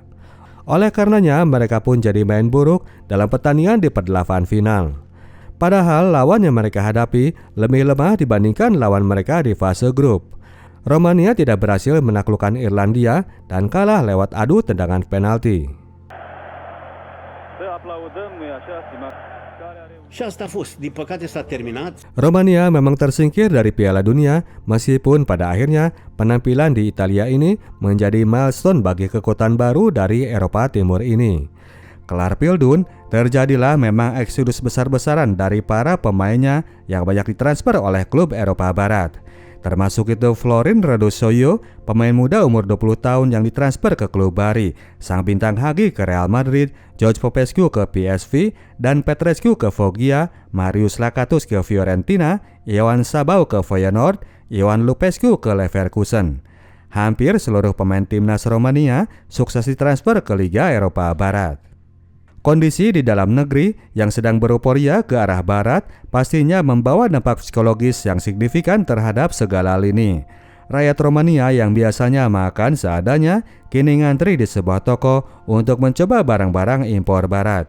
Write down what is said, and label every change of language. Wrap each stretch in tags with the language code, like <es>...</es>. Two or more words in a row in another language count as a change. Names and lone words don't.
<id>Oleh karenanya mereka pun jadi main buruk dalam pertandingan di perdelapan final. Padahal lawan yang mereka hadapi lebih lemah dibandingkan lawan mereka di fase grup. Romania tidak berhasil menaklukkan Irlandia dan kalah lewat adu tendangan penalti.</id> <ro>Și asta a fost. Din păcate s-a terminat.</ro> <id>Romania memang tersingkir dari Piala Dunia meskipun pada akhirnya penampilan di Italia ini menjadi milestone bagi kekuatan baru dari Eropa Timur ini. Kelar Pildun, terjadilah memang eksodus besar-besaran dari para pemainnya yang banyak ditransfer oleh klub Eropa Barat. Termasuk itu Florin Răduțoiu, pemain muda umur 20 tahun yang ditransfer ke klub Bari, sang bintang Hagi ke Real Madrid, George Popescu ke PSV, dan Petrescu ke Foggia, Marius Lakatos ke Fiorentina, Ioan Sabau ke Feyenoord, Ioan Lupescu ke Leverkusen. Hampir seluruh pemain timnas Romania sukses ditransfer ke Liga Eropa Barat. Kondisi di dalam negeri yang sedang beruporia ke arah barat pastinya membawa dampak psikologis yang signifikan terhadap segala lini. Rakyat Romania yang biasanya makan seadanya kini ngantri di sebuah toko untuk mencoba barang-barang impor barat.</id>